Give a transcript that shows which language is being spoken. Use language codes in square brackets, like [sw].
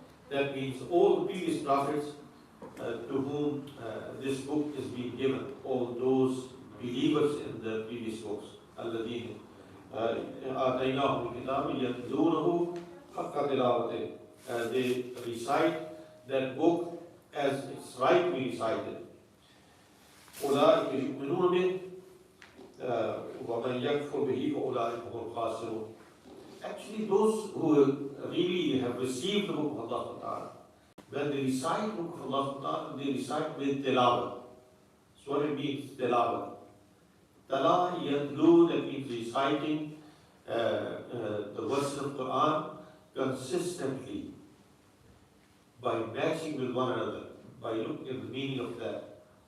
[en] That means all the previous prophets to whom this book is being given, all those believers in the previous books. [ar] الَّذِينَ آتَيْنَاهُمُ الْكِتَابَ يَتْلُونَهُ حَقَّ تِلَاوَتِهِ. [en] They recite that book as it's right to be recited. [ar] أولئك يؤمنون به ومن يكفر به فأولئك هم الخاسرون. [en] Actually, those who really have received the book of Allah subhanahu wa ta'ala, when they recite the book of Allah subhanahu wa ta'ala, they recite with tilawah. So what it means, tilawah. Tala yatlu, that means reciting the verses of Quran consistently by matching with one another, by looking at the meaning of that.